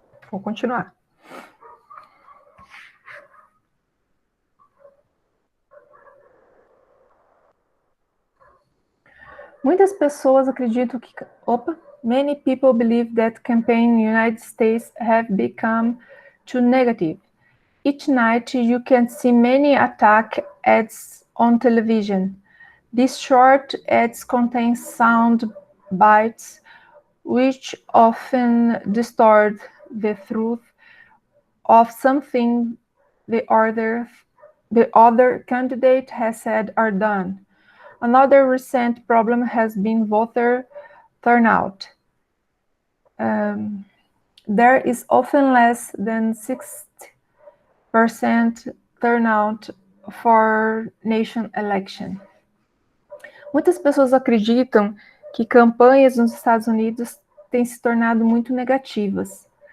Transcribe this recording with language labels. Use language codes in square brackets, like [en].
[pt] Vou continuar. Muitas pessoas acreditam que... [en] Many people believe that campaigns in the United States have become too negative. Each night you can see many attack ads on television. These short ads contain sound bites which often distort the truth of something the other candidate has said or done. Another recent problem has been voter turnout. There is often less than 60% turnout for nation election. [pt] Muitas pessoas acreditam que campanhas nos Estados Unidos têm se tornado muito negativas.